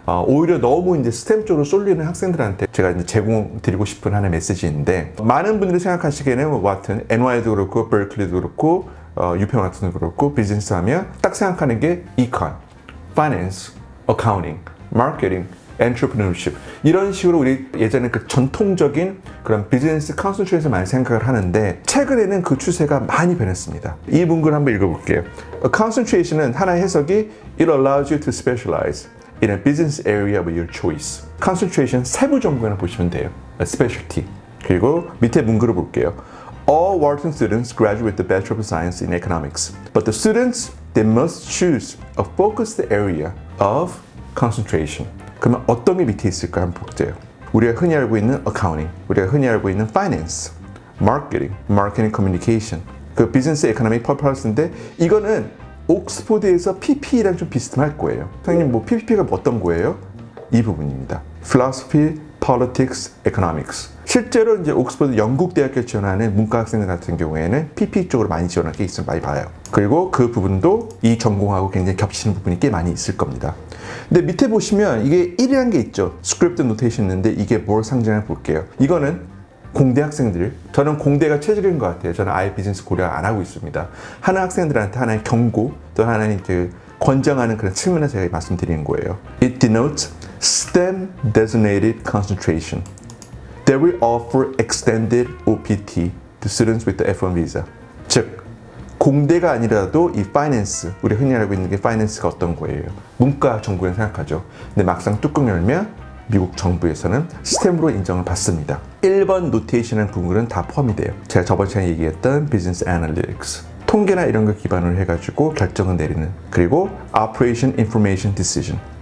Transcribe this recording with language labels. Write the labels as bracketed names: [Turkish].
[Korean] 오히려 너무 이제 스템 쪽으로 쏠리는 학생들한테 제가 이제 제공드리고 싶은 하나의 메시지인데, 많은 분들이 생각하시기에는 뭐 와튼, NY도 그렇고, 버클리도 그렇고, 유펜 와튼도 그렇고, 비즈니스 하면 딱 생각하는 게 이콘, 파이낸스, 어카운팅, 마케팅, 엔트러프리너십, 이런 식으로 우리 예전에 그 전통적인 그런 비즈니스 컨센트레이션에서 많이 생각을 하는데, 최근에는 그 추세가 많이 변했습니다. 이 문구를 한번 읽어볼게요. [English] Concentration은 [Korean] 하나의 해석이 [English] It allows you to specialize in a business area of your choice. [Korean] Concentration 세부 전공이라고 보시면 돼요. [English] A specialty. [Korean] 그리고 밑에 문구를 볼게요. [English] All Wharton students graduate with the Bachelor of Science in Economics, but the students, they must choose a focused area of concentration. [Korean] 그러면 어떤 게 밑에 있을까 한번 볼게요. 우리가 흔히 알고 있는 accounting, 우리가 흔히 알고 있는 finance, [English] marketing communication, [Korean] 그 [English] business economic purpose [Korean] 인데, 이거는 옥스포드에서 PPE랑 좀 비슷할 거예요. 선생님, 뭐 PPP가 어떤 거예요? 이 부분입니다. [English] Philosophy, Politics, Economics. [Korean] 실제로 이제 옥스포드 영국 대학교 지원하는 문과 학생들 같은 경우에는 PPE 쪽으로 많이 지원할 게 있으면 많이 봐요. 그리고 그 부분도 이 전공하고 굉장히 겹치는 부분이 꽤 많이 있을 겁니다. 근데 밑에 보시면 이게 1이라는 게 있죠. 스크립트 노테이션 있는데 이게 뭘 상징하는지 볼게요. 이거는 공대 학생들, 저는 공대가 최적인 것 같아요. 저는 아예 비즈니스 고려 안 하고 있습니다. 하나 학생들한테 하나의 경고, 또 하나의 그 권장하는 그런 측면에서 제가 말씀드리는 거예요. [English] It denotes STEM designated concentration that will offer extended OPT to students with the F1 visa. [Korean] 즉, 공대가 아니라도 이 파이낸스, 우리 흔히 알고 있는 게 파이낸스가 어떤 거예요? 문과 전공을 생각하죠. 근데 막상 뚜껑 열면 미국 정부에서는 스템으로 인정을 받습니다. 1번 노테이션이라는 부분은 다 포함이 돼요. 제가 저번 시간에 얘기했던 비즈니스 애널리틱스, 통계나 이런 걸 기반으로 해가지고 결정을 내리는, 그리고 [English] Operation Information Decision.